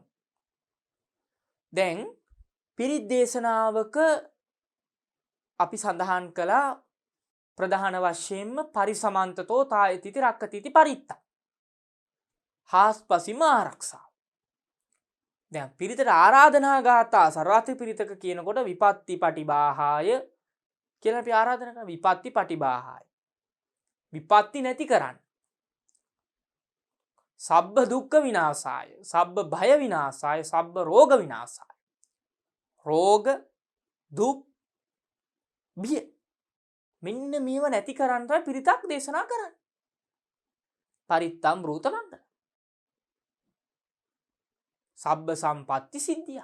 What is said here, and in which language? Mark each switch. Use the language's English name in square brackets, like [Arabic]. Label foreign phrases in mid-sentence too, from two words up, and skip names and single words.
[Sinhala] දැන් පිරිත් දේශනාවක අපි සඳහන් කළා ප්‍රධාන වශයෙන්ම [Pali] පරිසමන්තතෝ තායතිති රක්කතිති පරිත්ත. [Sinhala] හාස්පසින්ම ආරක්ෂාව. දැන් පිරිතට ආරාධනා ගාථා සර්වාත්‍රි පිරිතක කියනකොට [Pali] විපත්ති පටිබාහාය [Sinhala] කියලා අපි ආරාධනා කරනවා. [Pali] විපත්ති පටිබාහාය. [Sinhala] විපත්ති නැති කරන්න. [Pali] සබ්බ දුක්ඛ විනාශාය, සබ්බ භය විනාශාය, සබ්බ රෝග විනාශාය. [Sinhala] රෝග, දුක්, බිය මෙන්න මේව නැති කරන්න තමයි පිරිතක් දේශනා කරන්නේ. [Pali] පරිත්තම් බ්‍රූත මංගල. සබ්බ සම්පatti සිද්ධිය.